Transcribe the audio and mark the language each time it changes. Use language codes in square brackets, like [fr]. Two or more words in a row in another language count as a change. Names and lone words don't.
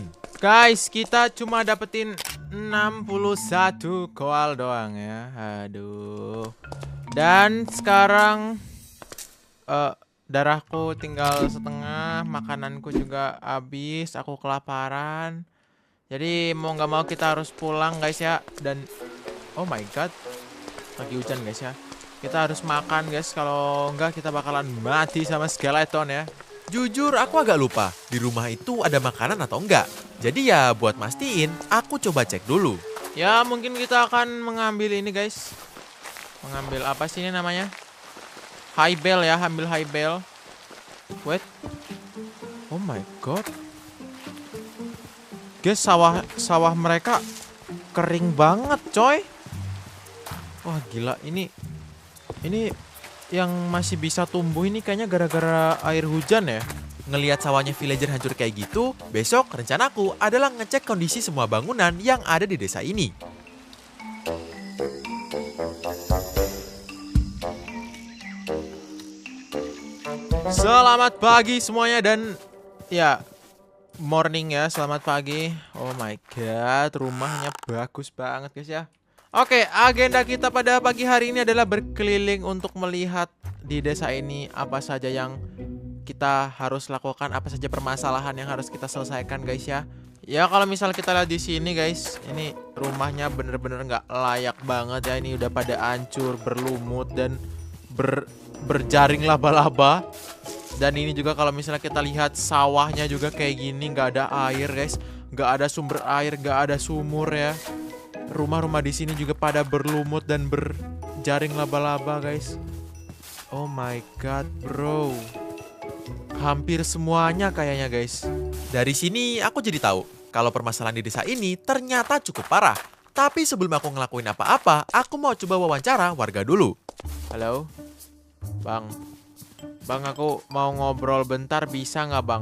[id] Guys, kita cuma dapetin 61 koal doang ya. Aduh. Dan sekarang darahku tinggal setengah, makananku juga habis, aku kelaparan. Jadi mau nggak mau kita harus pulang guys ya. Dan [en] oh my god, [id] lagi hujan guys ya. Kita harus makan guys, kalau enggak kita bakalan mati sama skeleton ya. Jujur aku agak lupa di rumah itu ada makanan atau enggak. Jadi ya buat mastiin aku coba cek dulu. Ya mungkin kita akan mengambil ini guys. Mengambil apa sih ini namanya? High bell ya, ambil high bell. Wait. [en] Oh my god. [id] Guys, sawah mereka kering banget coy. Wah gila, ini yang masih bisa tumbuh ini kayaknya gara-gara air hujan ya. Ngelihat sawahnya villager hancur kayak gitu, besok rencanaku adalah ngecek kondisi semua bangunan yang ada di desa ini. Selamat pagi semuanya dan ya morning ya, selamat pagi. [en] Oh my god, [id] rumahnya bagus banget guys ya. Oke, agenda kita pada pagi hari ini adalah berkeliling untuk melihat di desa ini apa saja yang kita harus lakukan, apa saja permasalahan yang harus kita selesaikan guys ya. Ya kalau misal kita lihat di sini guys, ini rumahnya bener-bener nggak layak banget ya. Ini udah pada hancur, berlumut dan berjaring laba-laba. Dan ini juga kalau misalnya kita lihat sawahnya juga kayak gini, nggak ada air guys, nggak ada sumber air, nggak ada sumur ya. Rumah-rumah di sini juga pada berlumut dan berjaring laba-laba guys. [en] Oh my god bro, [id] hampir semuanya kayaknya guys. Dari sini aku jadi tahu kalau permasalahan di desa ini ternyata cukup parah. Tapi sebelum aku ngelakuin apa-apa, aku mau coba wawancara warga dulu. Halo bang, aku mau ngobrol bentar, bisa nggak bang?